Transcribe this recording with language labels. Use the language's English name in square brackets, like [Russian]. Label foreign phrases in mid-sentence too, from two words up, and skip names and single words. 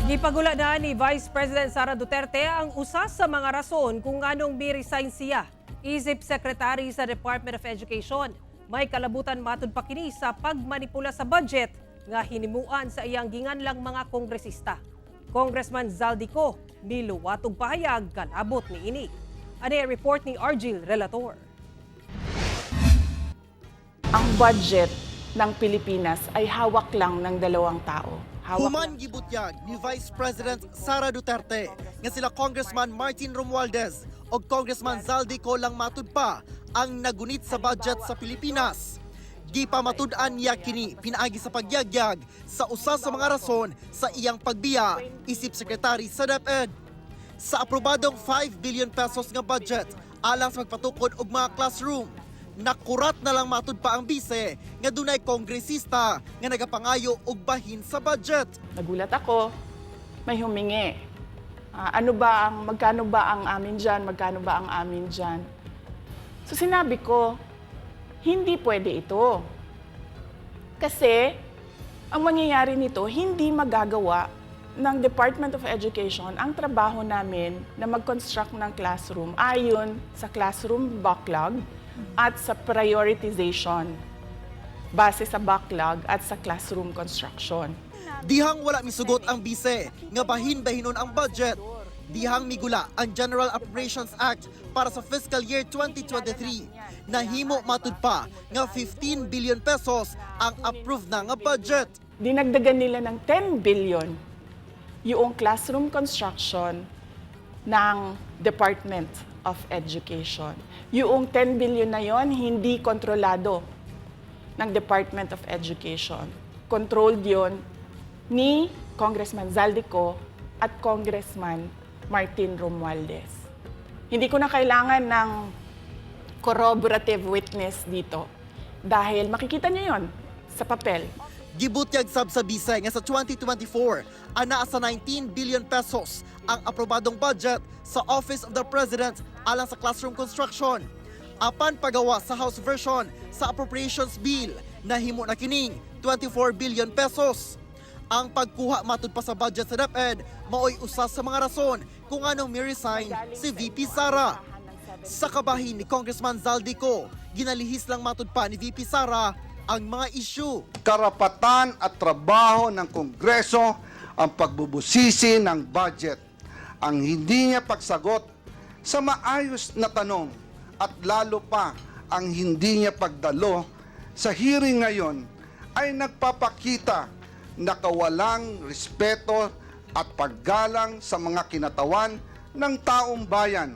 [Cebuano] Gipagula na ni Vice President Sara Duterte ang usa sa mga rason kung anong mi-resign siya. Isip Secretary sa Department of Education. May kalabutan matud pa kini sa pagmanipula sa budget nga hinimuan sa iyang ginganlang mga kongresista. Congressman Zaldico miluwatog pahayag kalabot ni ini. [Filipino] Ano ang report ni Argil Relator? Ang budget ng Pilipinas ay hawak lang ng dalawang tao. [Cebuano] Human gibutyag ni Vice President Sara Duterte nga sila Congressman Martin Romualdez o Congressman Zaldico lang matud pa ang nagunit sa budget sa Pilipinas. Gipamatud-an niya kini pinaagi sa pagyagyag sa usa sa mga rason sa iyang pagbiya isip sekretary sa DepEd. Sa aprobadong 5 billion pesos nga budget alang sa magpatukod og mga classroom, nakurat na lang matud pa ang bise nga dunay kongresista nga nagapangayo og bahin sa budget. [Filipino] Nagulat ako, may humingi. Magkano ba ang amin dyan? Magkano ba ang amin dyan? So sinabi ko, hindi pwede ito. Kasi ang mangyayari nito, hindi magagawa ng Department of Education ang trabaho namin na mag-construct ng classroom ayon sa [English] classroom backlog [Filipino] at sa prioritization base sa backlog at sa [English] classroom construction. [Cebuano] Dihang wala misugot ang bise nga bahin-bahinon ang budget. Dihang migula ang General Appropriations Act para sa [English] fiscal year 2023. [Cebuano] Nahimo matud pa nga 15 billion pesos ang approved na nga budget. [Filipino] Dinagdagan nila ng 10 billion yung [English] classroom construction [Filipino] ng Department of Education. Yung 10 billion na yon hindi kontrolado ng Department of Education. Controlled yon ni Congressman Zaldico at Congressman Martin Romualdez. Hindi ko na kailangan ng [English] corroborative witness [Filipino] dito dahil makikita niyo yon sa papel. [Cebuano] Gibutyag sab sa bisay nga sa 2024, ana sa 19 billion pesos ang aprobadong budget sa Office of the President alang sa [English] classroom construction. [Cebuano] Apan pagawa sa [English] House version [Cebuano] sa Appropriations Bill, nahimo na kining 24 billion pesos. Ang pagkuha matud pa sa budget sa DepEd maoy usa sa mga rason kung anong mi-resign si VP Sara. Sa kabahin ni Congressman Zaldico, ginalihis lang matud pa ni VP Sara ang mga issue. [Filipino] Karapatan at trabaho ng Kongreso ang pagbubusisi ng budget. Ang hindi niya pagsagot sa maayos na tanong at lalo pa ang hindi niya pagdalo sa hearing ngayon ay nagpapakita na kawalang respeto at paggalang sa mga kinatawan ng taong bayan.